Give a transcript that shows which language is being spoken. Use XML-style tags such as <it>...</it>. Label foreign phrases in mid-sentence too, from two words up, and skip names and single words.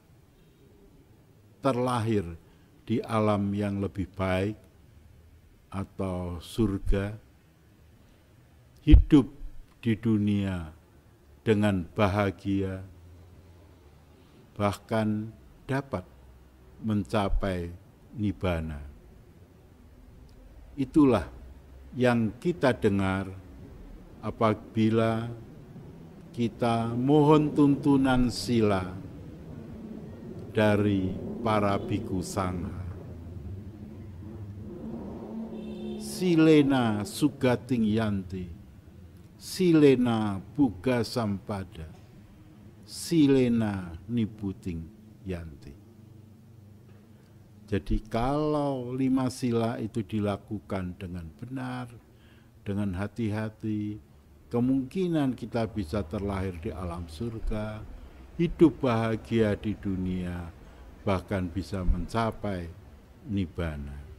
<id>terlahir di alam yang lebih baik atau surga, hidup di dunia dengan bahagia, bahkan dapat mencapai nibbana. Itulah yang kita dengar apabila kita mohon tuntunan sila dari para bhikkhu sangha.</id> <pi>Silena sugating yanti, silena buga sampada, silena nibuting yanti.</pi> <id>Jadi kalau 5 sila itu dilakukan dengan benar, dengan hati-hati, kemungkinan kita bisa terlahir di alam surga, hidup bahagia di dunia, bahkan bisa mencapai nibbana.</id>